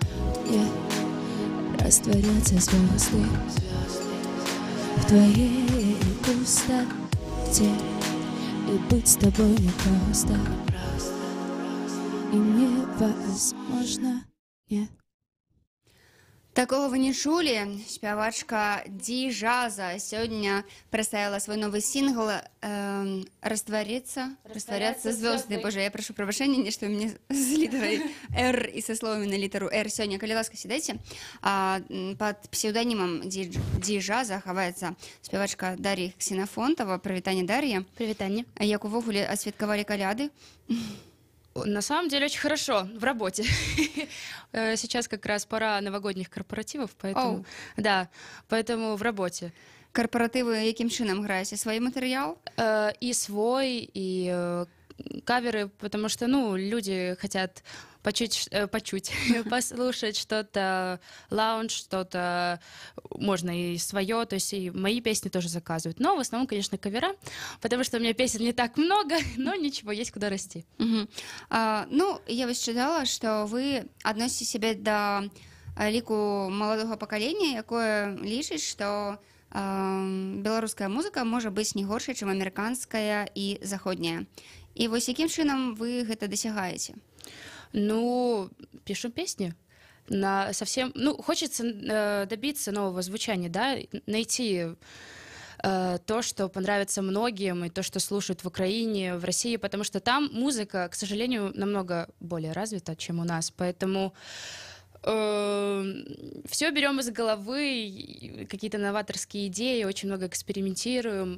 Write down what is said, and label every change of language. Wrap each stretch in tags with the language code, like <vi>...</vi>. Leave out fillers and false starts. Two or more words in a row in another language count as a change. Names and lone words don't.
<ru>Растворятся звезды в твоей пустоте, и быть с тобой непросто, и невозможно.</ru> <be>Такого вы не чулі. Спявачка Ди Джаза сёння прадставіла свой новы сінгл «Растворяться звезды». Боже, я прошу прабачэння, нешта мне з літарай «Р» і са словамі на літару «Р». Сёння, калі ласка, сідайце. Пад псеўданімам Ди Джаза хаваецца спявачка Дар'я Ксенафонтова. Прывітанне, Дар'я. Привитание. Як увогуле асвяткавалі каляды?</be> <ru>На самом деле очень хорошо, в работе. Сейчас как раз пора новогодних корпоративов, поэтому, да, поэтому в работе.</ru> <be>Корпоративы якім чынам граеце? Свой матэрыял?</be> <ru>И свой, и каверы, потому что, ну, люди хотят послушать что-то лаунж, что-то можно и свое, то есть и мои песни тоже заказывают. Но в основном, конечно, кавера, потому что у меня песен не так много, но ничего, есть куда расти.</ru> <be>Ну, я вось чытала, што вы адносіце сябе да ліку маладога пакалення, якое лічыць, што беларуская музыка можа быць не горшай, чым амерыканская і заходняя. І вось якім чынам вы гэта дасягаеце? Ну,</be> <ru>пишу песни. Хочется добиться нового звучания, да, найти то, что понравится многим, и то, что слушают в Украине, в России, потому что там музыка, к сожалению, намного более развита, чем у нас, поэтому все берем из головы, какие-то новаторские идеи, очень много экспериментируем.</ru>